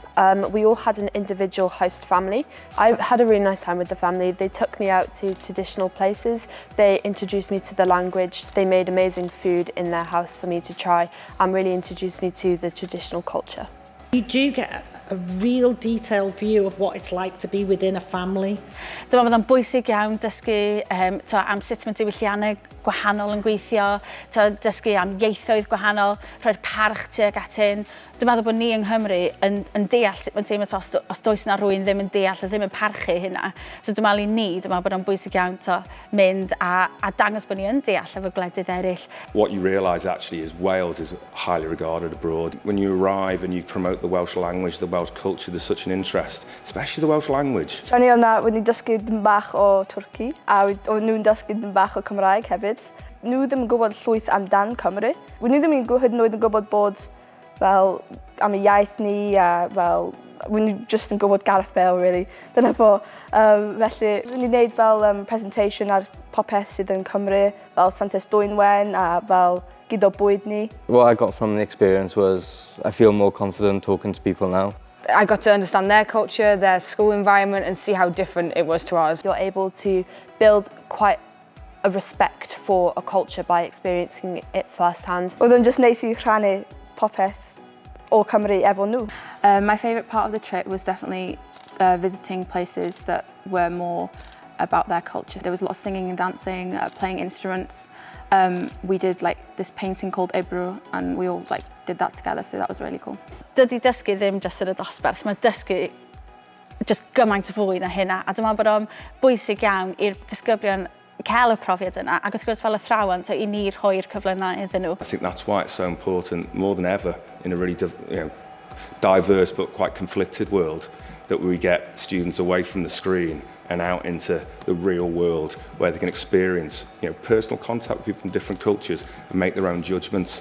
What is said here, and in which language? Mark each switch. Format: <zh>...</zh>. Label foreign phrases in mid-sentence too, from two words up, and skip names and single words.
<en>We all had an individual host family. I had a really nice time with the family. They took me out to traditional places. They introduced me to the language. They made amazing food in their house for me to try and really introduced me to the traditional culture. You do get a real detailed view of what it's like to be within a family.</en> <cy>Dyma bod o'n bwysig iawn dysgu am sut mae diwylliannau gwahanol yn gweithio, dysgu am ieithoedd gwahanol, rhoi'r parch tuag at hyn. Dwi'n meddwl bod ni yng Nghymru yn deall sut mae'n teimlo os does yna rhywun ddim yn deall a ddim yn parchu hynna. So dwi'n meddwl i ni, dwi'n meddwl bod o'n bwysig iawn mynd a dangos bod ni yn deall efo gwledydd eraill.</cy> <en>What you realise actually is Wales is highly regarded abroad. When you arrive and you promote the Welsh language, the Welsh culture, there's such an interest, especially the Welsh language.</en> <cy>O'n i yna wedi dysgu dim bach o Twrci a o'n nhw'n dysgu dim bach o Cymraeg hefyd. Nhw ddim yn gwybod llwyth amdan Cymru. Nhw ddim yn hyd yn oed yn gwybod bod fel am y iaith ni a fel nhw just yn gwybod Gareth Bale really. Dyna fo. Felly ni'n gwneud fel presentation ar popeth sydd yn Cymru, fel Santes Dwynwen a fel gyd o bwyd ni.</cy> <en>What I got from the experience was I feel more confident talking to people now. I got to understand their culture, their school environment and see how different it was to ours. You're able to build quite a respect for a culture by experiencing it firsthand.</en> <cy>Oedd o'n just neis I rhannu popeth o Cymru efo nhw.</cy> <en>My favourite part of the trip was definitely visiting places that were more about their culture. There was a lot of singing and dancing, playing instruments. We did like this painting called Ebru and we all did that together, so that was really cool.</en> <cy>Dydy dysgu ddim just yn y dosbarth, mae dysgu just gymaint o fwy na hynna. A dyma bod o'n bwysig iawn i'r disgyblion cael y profiad yna, ac wrth gwrs fel athrawon, I ni rhoi'r cyfle yna iddyn nhw.</cy> <en>I think that's why it's so important, more than ever, in a really diverse but quite conflicted world, that we get students away from the screen and out into the real world where they can experience personal contact with people from different cultures and make their own judgments.</en>